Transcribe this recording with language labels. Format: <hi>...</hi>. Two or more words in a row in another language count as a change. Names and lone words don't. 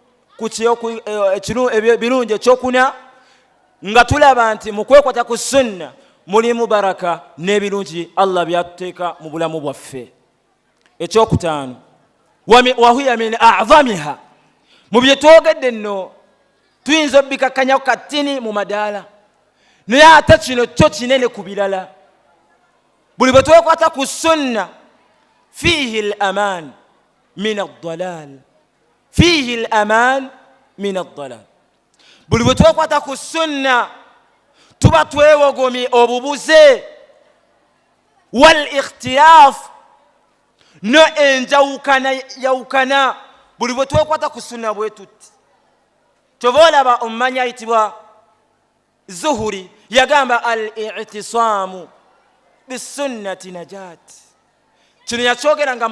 <lg>birungi ekyokuna nga tulaba nti mu kwekwata ku sunna mulimu baraka n'ebirungi Allah byatuteeka mu bulamu bwaffe ekyokutaano</lg> <ar>وهي من أعظمها</ar> <lg>mu bye twogedde nno tuyinza obikakkanya katini mu madaala naye ate kino kyo kinene ku birala buli bwe twekwata ku sunna</lg> <ar>فيه الأمان من الضلال فيه الأمان من الضلال</ar> <lg>buli bwe twekwata ku sunna tuba twewogomye obubuze</lg> <ar>والاختلاف</ar> <lg>no enjawukana buli bwe twekwata ku sunna bwe tutti tova olaba omumanyi ayitibwa Zuhuri yagamba</lg> <ar>الاعتصام بالسنة نجاة</ar> <lg>kino yakyogera nga</lg>